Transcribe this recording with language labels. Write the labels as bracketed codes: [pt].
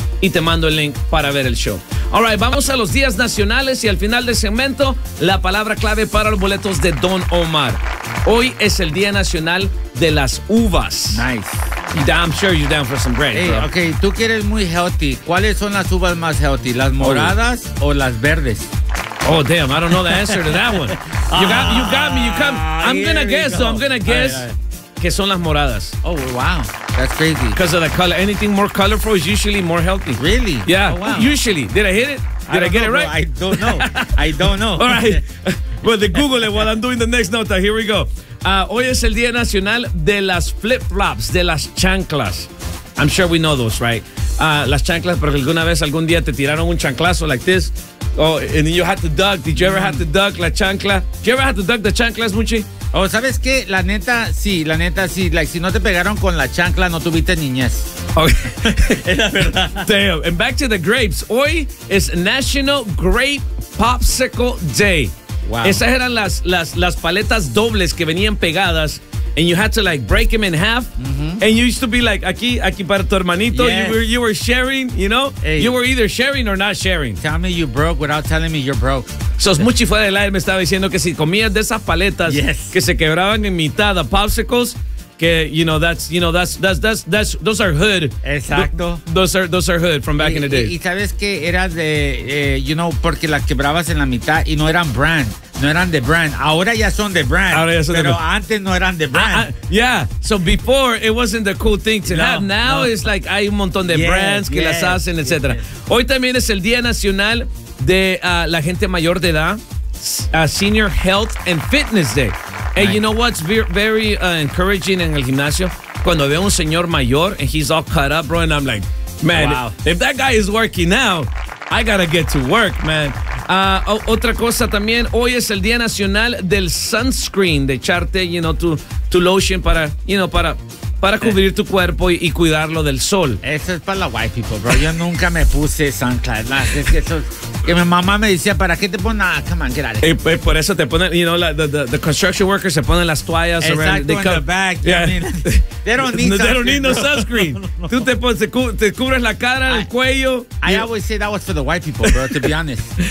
[es] Y te mando el link para ver el show. [en] All right, [es] vamos a los días nacionales y al final del segmento, la palabra clave para los boletos de Don Omar. Hoy es el Día Nacional de las Uvas. [en] Nice. I'm sure you're down for some bread. Hey, bro. [es] Okay, tú que eres muy healthy, ¿cuáles son las uvas más healthy? ¿Las moradas o las verdes? [en] Oh, damn, I don't know the answer to that one. You got me. I'm gonna guess. [es] Que son las moradas. [en] Oh, wow. That's crazy. Because of the color. Anything more colorful is usually more healthy. Really? Yeah. Oh, wow. Usually. Did I hit it? Did I get it right? I don't know. All right. Well, the Google it while I'm doing the next nota. Here we go. [es] Hoy es el Día Nacional de las flip-flops, de las chanclas. [en] I'm sure we know those, right? [es] Las chanclas, porque alguna vez, algún día te tiraron un chanclazo [en] like this. Oh, and you had to duck. Did you ever have to duck la chancla? Did you ever have to duck the chanclas, Muchi? [es] Oh, ¿sabes qué? La neta, sí. Like, si no te pegaron con la chancla, no tuviste niñez. [en] Okay. [es] Es la verdad. [en] Damn. And back to the grapes. [es] Hoy es National Grape Popsicle Day. Wow. Esas eran las paletas dobles que venían pegadas. [en] And you had to, like, break them in half. Mm-hmm. And you used to be, like, [es] aquí para tu hermanito. [en] Yes. You were sharing, you know? Hey. You were either sharing or not sharing. Tell me you broke without telling me you're broke. [es] So, Smuchi fuera del aire me estaba diciendo que si comías de esas paletas que se quebraban en mitad a popsicles, que, [en] those are hood. [es] Exacto. [en] Those are hood from back in the day. [es] Y sabes que era de, porque las quebrabas en la mitad y no eran brand. No eran de brand. Ahora ya son de brand. Antes no eran de brand. [en] So before, it wasn't the cool thing to have. Now it's like [es] hay un montón de brands que las hacen, etc. Yes. Hoy también es el Día Nacional de la gente mayor de edad, Senior Health and Fitness Day. [en] Nice. And you know what's very encouraging [es] en el gimnasio? Cuando veo un señor mayor [en] and he's all cut up, bro, and I'm like, man, if that guy is working now, I gotta get to work, man. [es] Otra cosa también, hoy es el Día Nacional del Sunscreen, de echarte, tu lotion para cubrir tu cuerpo y cuidarlo del sol. Eso es para la white people, bro. Yo nunca me puse sunscreen. Es que eso... Que mi mamá me decía, ¿para qué te pones nada? [en] Come on, get out of here. [es] Y por eso te ponen, [en] the construction workers [es] se ponen las toallas. Exacto, [en] around. They come, in the back. They don't need sunscreen. [es] No. Tú te pones, te cubres la cara, el cuello. [en] Always say that was for the white people, bro, to be honest.